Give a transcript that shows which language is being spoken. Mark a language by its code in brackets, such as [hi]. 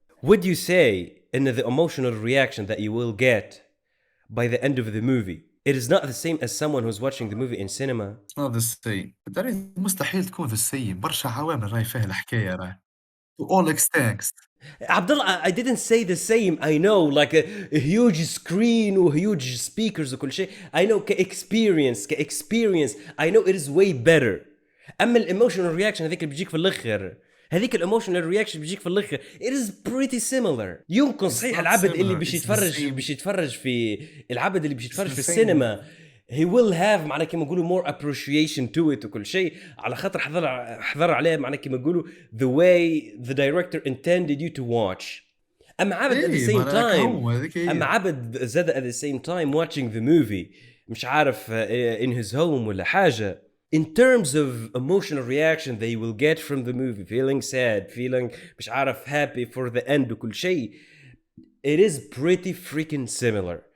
[en] Would you say in the emotional reaction that you will get by the end of the movie it is not the same as someone who's watching the movie in cinema? It's not the same. [ar] مستحيل تكون [en] the same. [ar] برشا عوامل راهي فيها الحكاية راهي [en] to all extents. Abdullah, I didn't say the same. I know like a huge screen or huge speakers [ar] وكل شيء. [en] I know كexperience I know it is way better. [ar] أما الemotional reaction هذيك اللي بيجيك في الآخر هذيك الايموشنال رياكشن بيجيك في الاخر [en] it is pretty similar. [ar] يمكن صحيح العبد اللي بيش يتفرج في العبد اللي بيش يتفرج في السينما [en] he will have [ar] معناه كيما نقولوا [en] more appreciation to it [ar] وكل شيء على خاطر حضر عليه معناه كيما نقولوا [en] the way the director intended you to watch. اما عبد at the same time اما عبد زاد at the same time watching the movie [ar] مش عارف [en] in his home ولا حاجه in terms of emotional reaction they will get from the movie, feeling sad, feeling مش عارف happy for the end وكل شيء, it is pretty freaking similar.